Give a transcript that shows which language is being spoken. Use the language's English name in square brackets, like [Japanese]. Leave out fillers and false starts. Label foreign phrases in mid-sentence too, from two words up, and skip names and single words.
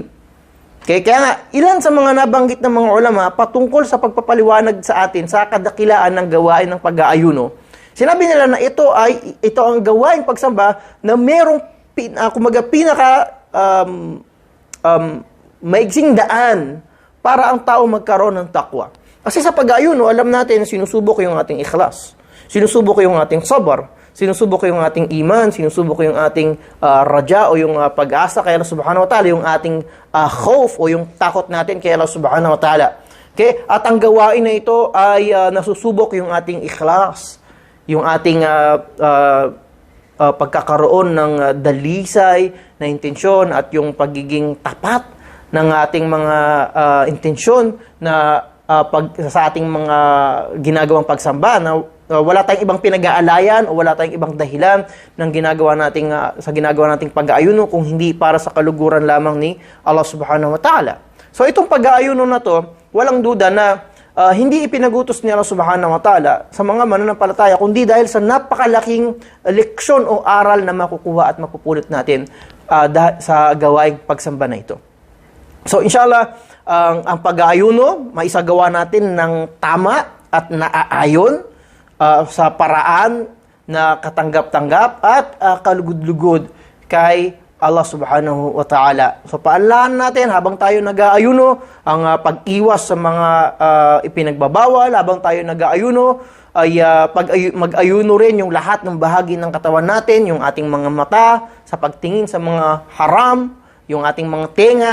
[Filipino] Kaya nga, ilan sa mga nabanggit ng mga ulama patungkol sa pagpapaliwanag sa atin sa kadakilaan ng gawain ng pag-aayuno, sinabi nila na ito ang gawaing pagsamba na merong maigsing daan para ang tao magkaroon ng takwa. Kasi sa pag-aayuno, alam natin, sinusubok yung ating ikhlas, sinusubok yung ating sabar, sinusubok yung ating iman, sinusubok yung ating raja o yung pag-asa kay Allah [Arabic] سبحانه وتعالى, [Filipino] yung ating khawf o yung takot natin kay Allah [Arabic] سبحانه وتعالى. [Filipino] Okay? At ang gawain na ito ay nasusubok yung ating ikhlas, yung ating pagkakaroon ng dalisay na intensyon at yung pagiging tapat ng ating mga intensyon na sa ating mga ginagawang pagsamba na wala tayong ibang pinag-aalayan o wala tayong ibang dahilan ng sa ginagawa nating pag-aayuno kung hindi para sa kaluguran lamang ni Allah [Arabic] سبحانه وتعالى. [Filipino] So itong pag-aayuno na to, walang duda na hindi ipinagutos ni Allah [Arabic] سبحانه وتعالى [Filipino] sa mga mananampalataya, kundi dahil sa napakalaking leksyon o aral na makukuha at mapupulot natin sa gawaing pagsamba na ito. So inshallah, ang pag-aayuno, maisagawa natin ng tama at naaayon sa paraan na katanggap-tanggap at kalugod-lugod kay Allah [Arabic] سبحانه وتعالى. [Filipino] So, paalahan natin habang tayo nag-aayuno, ang pag-iwas sa mga ipinagbabawal, habang tayo nag-aayuno, ay mag-ayuno rin yung lahat ng bahagi ng katawan natin, yung ating mga mata, sa pagtingin sa mga haram, yung ating mga tenga.